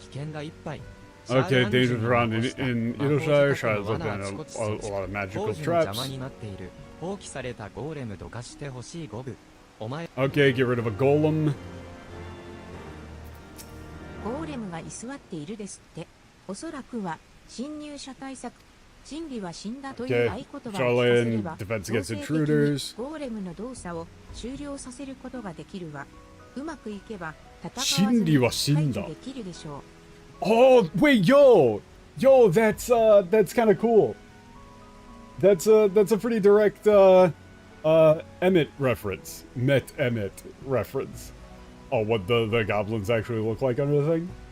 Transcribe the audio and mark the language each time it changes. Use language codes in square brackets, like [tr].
[en] Okay, dangerous around in Iroshire. Shire's looking at a lot of magical traps. Okay, get rid of a golem. [ja] ゴーレムが居座っているですって。おそらくは侵入者対策。真理は死んだという合言葉を聞かせれば、強制的にゴーレムの動作を終了させることができるわ。うまくいけば戦わずに排除できるでしょう。 [en] Oh, wait, yo, that's kind of cool. That's a pretty direct Emmett reference, Met Emmett reference. Oh, what the goblins actually look like under the thing?